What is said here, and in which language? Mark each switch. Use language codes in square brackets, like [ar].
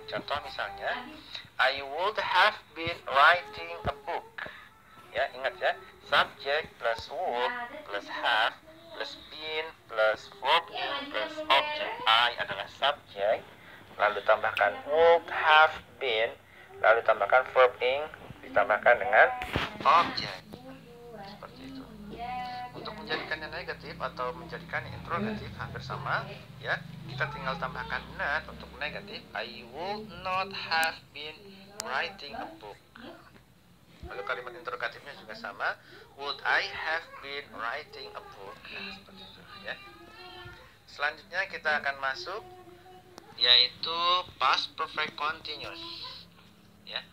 [id] Contoh misalnya [en] I would have been writing a book ya, [id] ingat ya, [en] subject plus would plus have plus been plus verb ing plus object. [id] I adalah subject, lalu tambahkan would have been, lalu tambahkan verb ing, ditambahkan dengan object. Seperti itu. Untuk menjadikannya negatif atau menjadikannya interrogatif hampir sama ya, kita tinggal tambahkan not. Untuk negatif [en] I would not have been writing a book. [id] Lalu kalimat interrogatifnya juga sama, [en] would I have been writing a book. [id] Nah, seperti itu ya. Selanjutnya kita akan masuk yaitu past perfect continuous ya.